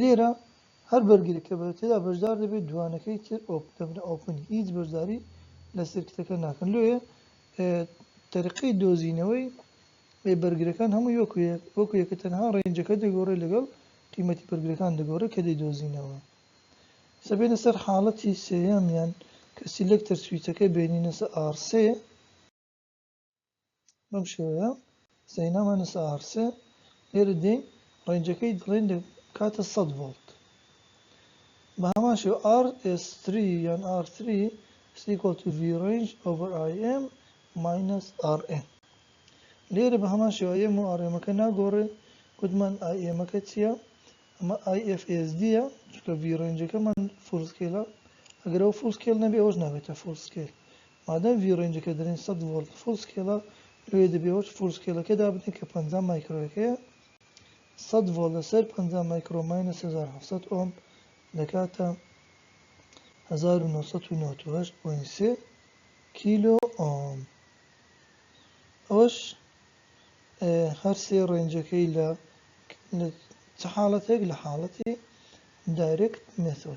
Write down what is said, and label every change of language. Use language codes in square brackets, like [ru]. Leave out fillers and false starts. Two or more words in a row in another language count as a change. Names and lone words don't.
[ckb] لێرە هەر بەرگێک کە تێدا بەشدار دەبێت دوانەکەی تر دەبنە ئۆپنی هیچ بەشداری لە سێرکتەکە ناکەن لێ تەریقەی دۆزینەوەی بەرگەکان هەمووی وەکو یەکە تەنها ڕێنجەکە دەگۆڕێ لەگەڵ قیمەتی بەرگەکان دەگۆڕێ کە دەیدۆزینەوە سەبێنە سەر حاڵەتی سێیەمیان کە [en] selector switch [ckb] بینینە سەر R3 بەم شێوەیە سەینامانە سەر R3 لێرە دێین ڕێنجەکەی دڵێن کاتە 100 ڤۆڵت بە هەمان شێوە RS3 یان [en] R3 is equal to V range over IM minus RM [ckb] لێرە بە هەمان شێوە IM و RMەکە ناگۆڕێ گوتمان IMەکە چییە؟ ئەمە IFSD-ە چونکە [en] V rangeەکەمان full scale [ckb] ئەگەر ئەو [en] full scale [ckb] نەبێ ئەوەش نابێتە [en] full scale [ckb] مادام [en] V rangeەکە [ckb] دەڵێن 100 ڤۆڵت [en] full scale [ckb] لێ دەبێت [en] full scale [ckb] بنێت کە 50 مایکرۆیەکەیە 100 ڤۆڵت لەسەر 50 مایکرۆ ماینەس 1700 ئۆم دەکاتە 1998.3 [en] kilo ohm. [ckb] ئەوەش هەر سێ ڕێنجەکەی لە چ حاڵەتێک لە حاڵەتی [en] direct method.